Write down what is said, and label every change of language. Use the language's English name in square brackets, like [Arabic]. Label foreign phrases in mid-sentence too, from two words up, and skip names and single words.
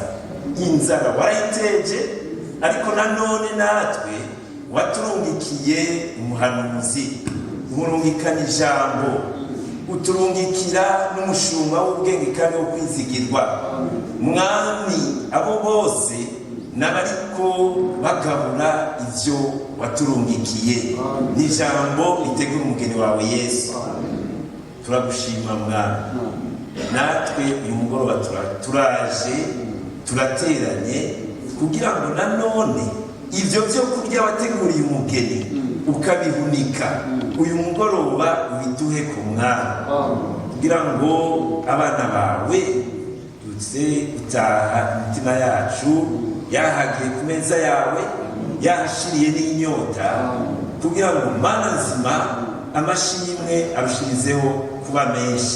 [Rundi] Inzara warayiteje, ariko nanone natwe waturungikiye umuhanuzi, umurungikana ijambo, uturungikira n'umushumba w'ubwenge kandi wo kwizigirwa. Mwami, abo bose n'abariko bagabura ivyo waturungikiye n'ijambo ritegura umugeni wawe Yesu, turagushima Mwami. Natwe uyu mugoroba turaje turateranye kugira ngo nanone ivyo byo kurya wateguriye umugeni ukabihunika uyu mugoroba ubiduhe ku Mwami, kugira ngo abana bawe duze utaha imitima yacu yahagiye ku meza yawe, yahashiriye n'inyota, kugira ngo Mana nzima amashimwe arushirizeho kuba menshi.